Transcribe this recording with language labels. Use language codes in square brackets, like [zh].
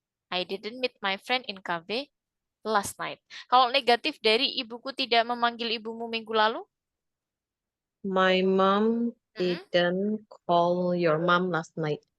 [en] I didn't meet my friend in cafe last night. [id] Kalau negatif dari ibuku tidak memanggil ibumu minggu lalu? [en] My mom Mm-mm. didn't call your mom last night.